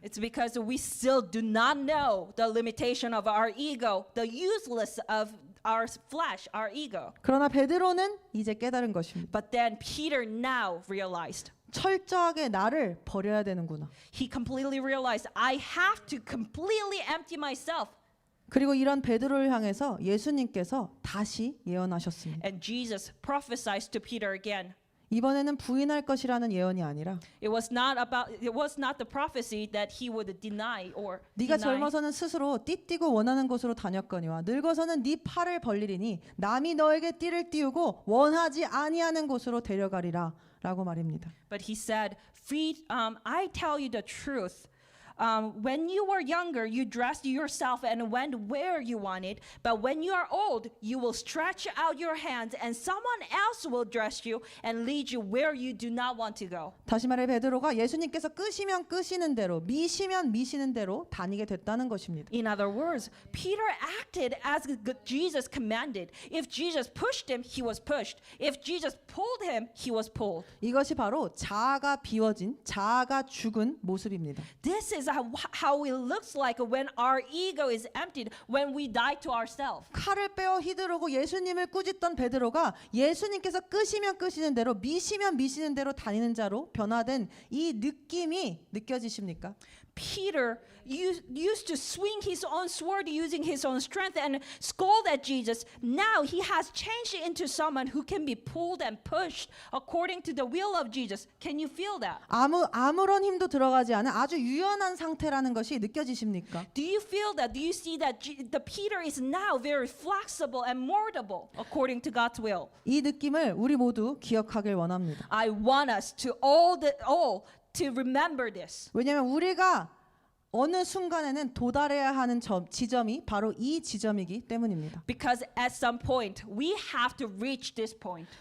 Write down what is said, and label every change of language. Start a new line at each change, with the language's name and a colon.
English: it's because we still do not know the limitation of our ego, the useless of our flesh, our ego.
Korean: 그러나 베드로는 이제 깨달은 것입니다.
English: But then Peter now realized.
Korean: 철저하게 나를 버려야 되는구나.
English: He completely realized, I have to completely empty myself.
Korean: 그리고 이런 베드로를 향해서 예수님께서 다시 예언하셨습니다.
English: And Jesus prophesied to Peter again.
Korean: 이번에는 부인할 것이라는 예언이 아니라
English: It was not the prophecy that he would deny or
Korean: 네가
English: deny.
Korean: 젊어서는 스스로 띠띠고 원하는 곳으로 다녔거니와 늙어서는 네 팔을 벌리리니 남이 너에게 띠를 띠우고 원하지 아니하는 곳으로 데려가리라 라고 말입니다.
English: But he said, I tell you the truth. When you were younger, you dressed yourself and went where you wanted. But when you are old, you will stretch out your hands and someone else will dress you and lead you where you do not want to go.
Korean: 다시 말해 베드로가 예수님께서 끄시면 끄시는 대로 미시면 미시는 대로 다니게 됐다는 것입니다.
English: In other words, Peter acted as Jesus commanded. If Jesus pushed him, he was pushed. If Jesus pulled him, he was pulled.
Korean: 이것이 바로 자아가 비워진 자아가 죽은 모습입니다.
English: This is how it looks like when our ego is emptied, when we die to ourselves.
Korean: 칼을 빼어 휘두르고 예수님을 꾸짖던 베드로가 예수님께서 끄시면 끄시는 대로 미시면 미시는 대로 다니는 자로 변화된 이 느낌이 느껴지십니까?
English: Peter used to swing his own sword using his own strength and scold at Jesus. Now he has changed into someone who can be pulled and pushed according to the will of Jesus. Can you feel that?
Korean: 아무런 힘도 들어가지 않은 아주 유연한 상태라는 것이 느껴지십니까?
English: Do you feel that? Do you see that the Peter is now very flexible and moldable according to God's will?
Korean: 이 느낌을 우리 모두 기억하길 원합니다.
English: I want us to all to remember this.
Korean: 왜냐하면 우리가 어느 순간에는 도달해야 하는 지점이 바로 이 지점이기 때문입니다.
English: Because at some point we have to reach this point.